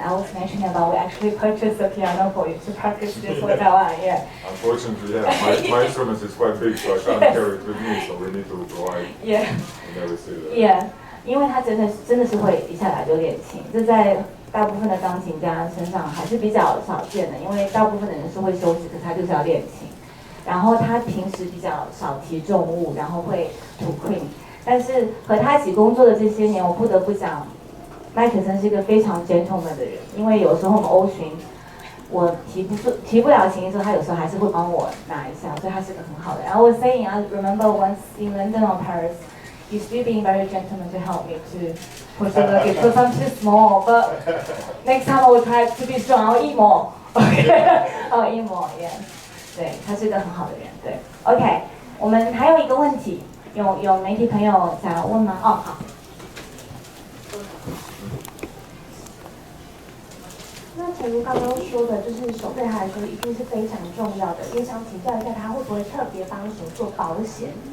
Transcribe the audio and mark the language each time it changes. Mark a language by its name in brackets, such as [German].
[English] I was mentioning about we actually purchased a piano for you to practice this for Taiwan. Yeah. Unfortunately, yeah, my instrument is quite big, so I can't carry it with me. So we need to provide. Yeah. I never say that. Yeah. [Chinese] 因为他真的是会一下来就练琴，这在大部分的钢琴家身上还是比较少见的，因为大部分的人是会休息，可是他就是要练琴。然后他平时比较少提重物，然后会吐 cream。但是和他一起工作的这些年，我不得不讲，麦可森是一个非常 gentleman 的人。因为有时候我们欧巡，我提不了琴的时候，他有时候还是会帮我拿一下，所以他是个很好的人。 [English] I was saying, I remember once in London or Paris, you still being very gentleman to help me to push the luggage because I'm too small. But next time I will try to be strong. I'll eat more. Okay. I'll eat more. Yeah. [Chinese] 对，他是一个很好的人。对 ，OK， 我们还有一个问题，有媒体朋友想要问吗？哦，好。那诚如刚刚说的，就是手对他来说一定是非常重要的，也想请教一下他会不会特别帮手做保险？